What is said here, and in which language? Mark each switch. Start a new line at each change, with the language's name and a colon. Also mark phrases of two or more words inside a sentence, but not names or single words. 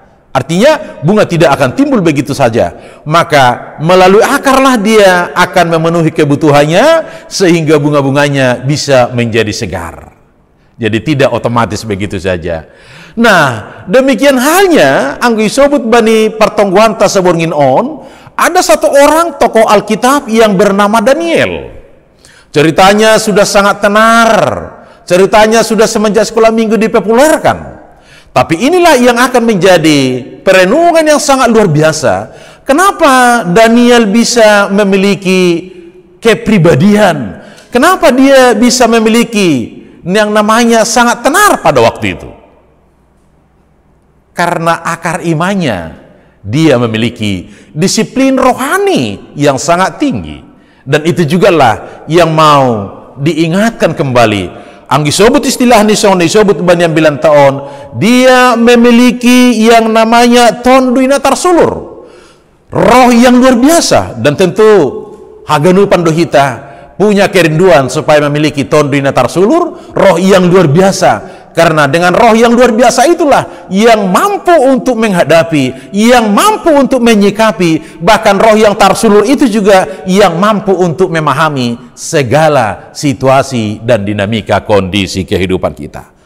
Indonesian: Artinya bunga tidak akan timbul begitu saja, maka melalui akarlah dia akan memenuhi kebutuhannya sehingga bunga-bunganya bisa menjadi segar. Jadi tidak otomatis begitu saja. Nah, demikian halnya
Batak Simalungun: anggi sobut bani pertongguan tasaborngin on,
Indonesian: ada satu orang tokoh Alkitab yang bernama Daniel. Ceritanya sudah sangat tenar, ceritanya sudah semenjak sekolah minggu dipopulerkan. Tapi inilah yang akan menjadi perenungan yang sangat luar biasa. Kenapa Daniel bisa memiliki kepribadian? Kenapa dia bisa memiliki yang namanya sangat tenar pada waktu itu? Karena akar imannya, dia memiliki disiplin rohani yang sangat tinggi. Dan itu jugalah yang mau diingatkan kembali.
Batak Simalungun: Anggi sobut istilah nisong sobut
Indonesian: banyak bilang tahun, dia memiliki yang namanya
Batak Simalungun: tonduina tarsulur,
Indonesian: roh yang luar biasa. Dan tentu
Batak Simalungun: haganu pandohita
Indonesian: punya kerinduan supaya memiliki
Batak Simalungun: tonduina tarsulur,
Indonesian: roh yang luar biasa. Karena dengan roh yang luar biasa itulah yang mampu untuk menghadapi, yang mampu untuk menyikapi, bahkan roh yang tarsulur itu juga yang mampu untuk memahami segala situasi dan dinamika kondisi kehidupan kita.